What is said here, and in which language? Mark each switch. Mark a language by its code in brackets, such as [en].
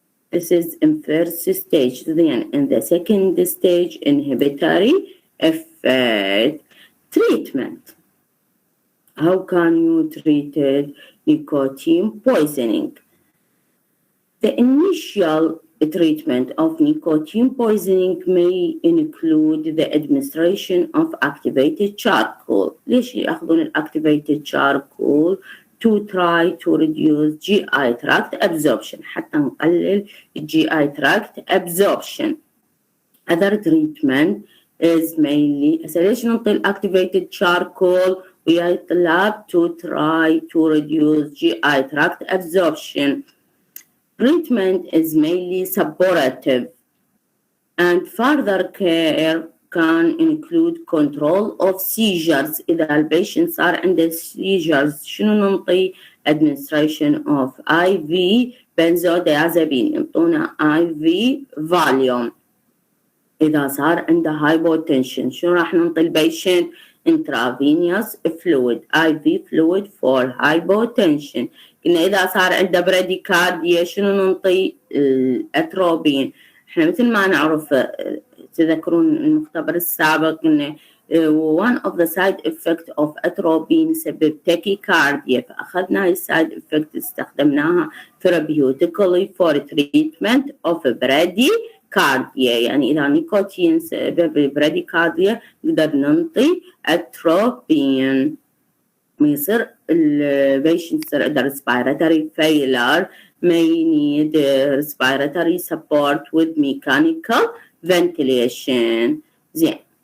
[en] This is in first stage. Then in the second stage, inhibitory effect. Treatment. How can you treat nicotine poisoning? The initial treatment of nicotine poisoning may include the administration of activated charcoal. [ar] ليش يأخذون الactivated charcoal? [en] To try to reduce GI tract absorption, [ar] حتى نقلل [en] GI tract absorption. Other treatment is mainly [ar] ليش نعطي [en] activated charcoal [ar] ويطلب [en] to try to reduce GI tract absorption. Treatment is mainly supportive and further care can include control of seizures. [ar] إذا البيشنت صار عنده seizures شنو ننطي؟ [en] administration of IV benzodiazepine، [ar] ينطونا [en] IV Valium. [ar] إذا صار عنده hypotension شنو راح ننطي البيشنت؟ [en] intravenous fluid IV fluid for hypotension. [ar] قلنا إذا صار عنده bradycardia شنو ننطي؟ الأتروبين. احنا مثل ما نعرف تذكرون المختبر السابق إنه [en] one of the side effect of atropine [ar] يسبب tachycardia، فأخذنا هاي السايد effect استخدمناها [en] therapeutically for treatment of bradycardia. [ar] يعني إذا نيكوتين سبب bradycardia نقدر ننطي atropine. يصير البيشنت يصير عنده [en] respiratory failure may need respiratory support with mechanical ventilation. [ar] زين.